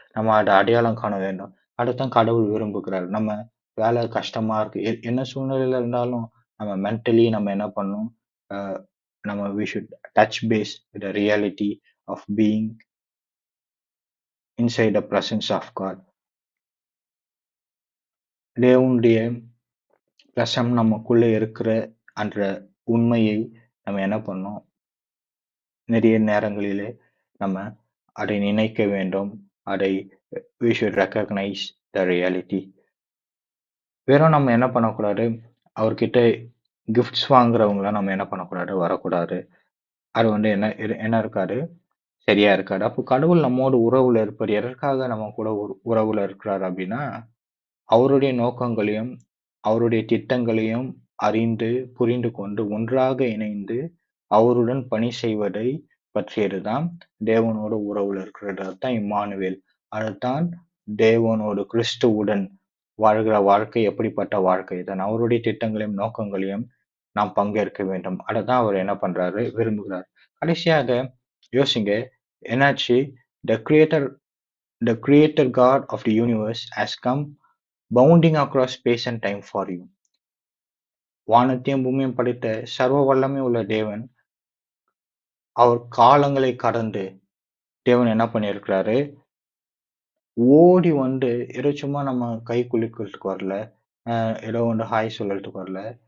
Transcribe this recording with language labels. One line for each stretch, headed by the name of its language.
Tamil: நம்ம அதை அடையாளம் காண வேண்டும். அதைத்தான் கடவுள் விரும்புகிறார். நம்ம வேலை கஷ்டமா இருக்கு, என்ன சூழ்நிலையில இருந்தாலும் நம்ம மென்டலி நம்ம என்ன பண்ணணும்,
English: we should touch base with the reality of being inside the presence of God.
Tamil: தேவனுடைய பிரசன்னம் நமக்குள்ள இருக்கிற என்ற உண்மையை நம்ம என்ன பண்ணோம்? நிறைய நேரங்களிலே நம்ம அதை நினைக்க வேண்டும்.
English: அதை we should recognize the reality.
Tamil: வெறும் நம்ம என்ன பண்ணக்கூடாது? அவர்கிட்ட கிஃப்ட்ஸ் வாங்குறவங்கள நம்ம என்ன பண்ணக்கூடாது? வரக்கூடாது. அது என்ன இருக்காது? சரியா இருக்காது. அப்போ கடவுள் நம்மோடு உறவுல இருப்பார். எதற்காக நம்ம கூட உறவுல இருக்கிறார் அப்படின்னா, அவருடைய நோக்கங்களையும், அவருடைய திட்டங்களையும் அறிந்து, புரிந்து கொண்டு, ஒன்றாக இணைந்து, அவருடன் பணி செய்வதை பற்றியதுதான் தேவனோடு உறவுல இருக்கிறது. அதுதான் இம்மானுவேல். அதுதான் தேவனோடு கிறிஸ்துவுடன் வாழ்கிற வாழ்க்கை எப்படிப்பட்ட வாழ்க்கை தான். அவருடைய திட்டங்களையும் நோக்கங்களையும் நாம் பங்கேற்க வேண்டும். அததான் அவர் என்ன பண்றாரு? விரும்புகிறார். கடைசியாக யோசிங்க, என்னாச்சு?
English: The creator the creator God of the universe has come bounding across space and time for you.
Tamil: வானத்தையும் பூமியும் படைத்த சர்வ வல்லமை உள்ள தேவன், அவர் காலங்களை கடந்து தேவன் என்ன பண்ணியிருக்கிறாரு? ஓடி வந்து ஏதோ சும்மா நம்ம கை குலுக்கிறதுக்கு வரல. ஏதோ ஹாய் சொல்றதுக்கு வரல.